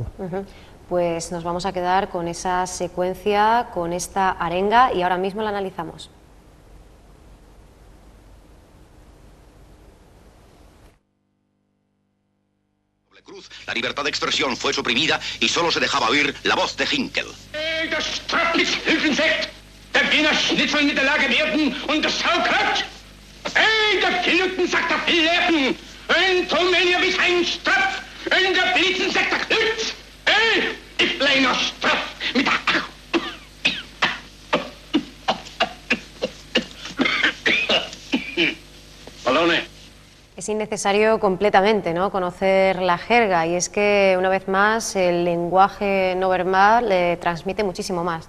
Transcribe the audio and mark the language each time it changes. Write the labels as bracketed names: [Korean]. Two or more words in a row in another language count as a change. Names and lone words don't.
[Spanish] Pues nos vamos a quedar con esa secuencia, con esta arenga, y ahora mismo la analizamos. Cruz, la libertad de expresión fue suprimida y solo se dejaba oír la voz de Hinkel. Das Straflichshilfensekt, der Wiener Schnitzel mit der Lage werden und das Saukraut. Der Piluten sagt der Fillärten, ein Tomelier wie ein Straf, und der Blitzen sagt der Klütz. Ich bleiner Straf mit der Perdone. Es innecesario completamente, ¿no?, conocer la jerga, y es que una vez más el lenguaje no verbal le transmite muchísimo más, ¿no?